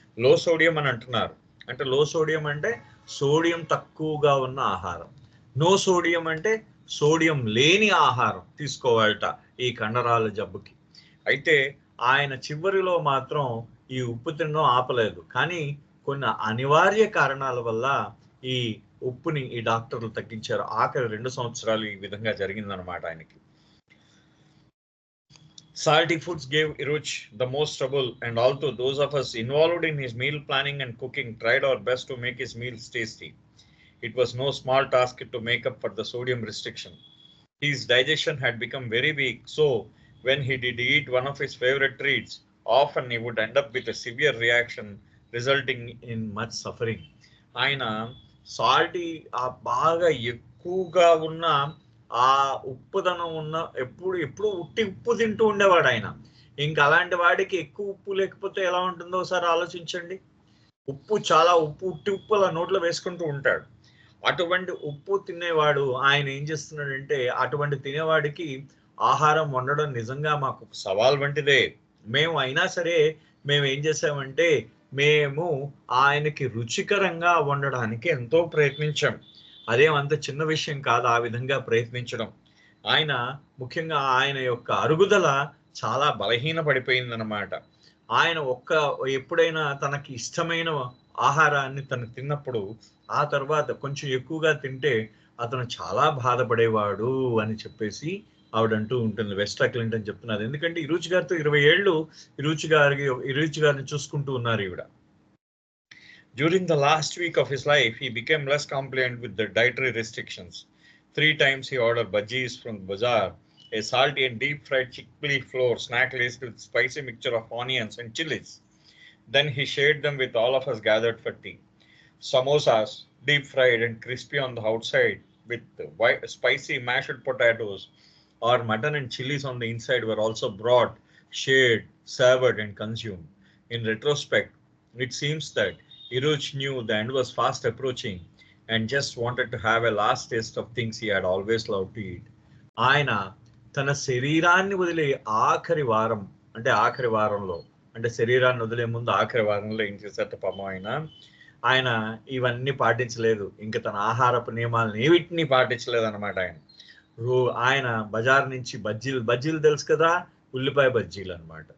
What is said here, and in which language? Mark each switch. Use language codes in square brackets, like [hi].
[te] లో సోడియం అని అంటున్నారు, అంటే లో సోడియం అంటే సోడియం తక్కువగా ఉన్న ఆహారం, నో సోడియం అంటే సోడియం లేని ఆహారం తీసుకోవాలట ఈ కండరాల జబ్బుకి. అయితే ఆయన చివరిలో మాత్రం ఈ ఉప్పు తినడం ఆపలేదు, కానీ కొన్ని అనివార్య కారణాల వల్ల ఈ ఉప్పుని ఈ డాక్టర్లు తగ్గించారు. ఆఖరి 2 సంవత్సరాలు ఈ విధంగా జరిగిందనమాట ఆయనకి. [en] Salty foods gave Iruch the most trouble, and although those of us involved in his meal planning and cooking tried our best to make his meals tasty, it was no small task to make up for the sodium restriction. His digestion had become very weak, so when he did eat one of his favorite treats, often he would end up with a severe reaction, resulting in much suffering. [te] ఆయన salty బాగా ఎక్కువగా ఉన్న ఆ ఉప్పుదనం ఉన్న ఎప్పుడు ఉప్పు తింటూ ఉండేవాడు ఆయన. ఇంకా అలాంటి వాడికి ఎక్కువ ఉప్పు లేకపోతే ఎలా ఉంటుందో ఒకసారి ఆలోచించండి. ఉట్టి ఉప్పు అలా నోట్లో వేసుకుంటూ ఉంటాడు. అటువంటి ఉప్పు తినేవాడు ఆయన ఏం చేస్తున్నాడంటే, అటువంటి తినేవాడికి ఆహారం వండడం నిజంగా మాకు సవాల్ వంటిదే. మేము అయినా సరే మేము ఏం చేసామంటే మేము ఆయనకి రుచికరంగా వండడానికి ఎంతో ప్రయత్నించాం. అదేమంత చిన్న విషయం కాదు ఆ విధంగా ప్రయత్నించడం. ఆయన ముఖ్యంగా ఆయన యొక్క అరుగుదల చాలా బలహీన పడిపోయిందనమాట. ఆయన ఎప్పుడైనా తనకి ఇష్టమైన ఆహారాన్ని తను తిన్నప్పుడు ఆ తర్వాత కొంచెం ఎక్కువగా తింటే అతను చాలా బాధపడేవాడు అని చెప్పేసి ఆవిడంటూ ఉంటుంది. వెస్టా క్లింటన్ చెప్తున్నారు. ఎందుకంటే ఇరుచ్ గారితో 20 ఏళ్ళు ఇరుచ్ గారిని చూసుకుంటూ ఉన్నారు ఈవిడ. [en] During the last week of his life, he became less compliant with the dietary restrictions. 3 times he ordered bhajis from the bazaar, a salty and deep fried chickpea flour snack laced with spicy mixture of onions and chilies. Then he shared them with all of us gathered for tea. Samosas, deep fried and crispy on the outside, with spicy mashed potatoes or mutton and chilies on the inside, were also brought, shared, served, and consumed. In retrospect, it seems that Iruch knew the end was fast approaching, and just wanted to have a last taste of things he had always loved to eat. [te] ఆయన తన శరీరాన్ని వదిలే ఆఖరి వారం అంటే ఆఖరి వారంలో అంటే శరీరాన్ని వదిలే ముందు ఆఖరి వారంలో ఏం చేశారట పాపం ఆయన ఇవన్నీ పాటించలేదు. ఇంకా తన ఆహారపు నియమాలను ఏవిటిని పాటించలేదు అనమాట. ఆయన బజార్ నుంచి బజ్జీలు తెలుసు కదా, ఉల్లిపాయ బజ్జీలు అనమాట.